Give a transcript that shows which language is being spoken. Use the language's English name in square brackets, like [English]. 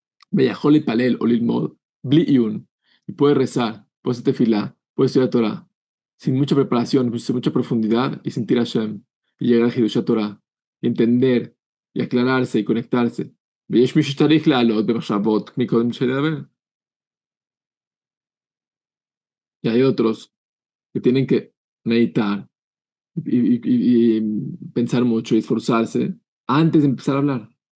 [Hebrew] Beyahol palel o lilmod, bli yun. [Spanish] Y puede rezar, puede hacer tefilá, puede estudiar Torah, sin mucha preparación, sin mucha profundidad, y sentir a Hashem, y llegar a Hidush Torah, y entender, y aclararse, y conectarse. [Hebrew] ויש מי שצריך לעלות במחשבות מקודם שלדבר. [Spanish] Y hay otros que tienen que meditar y pensar mucho y esforzarse antes de empezar a hablar.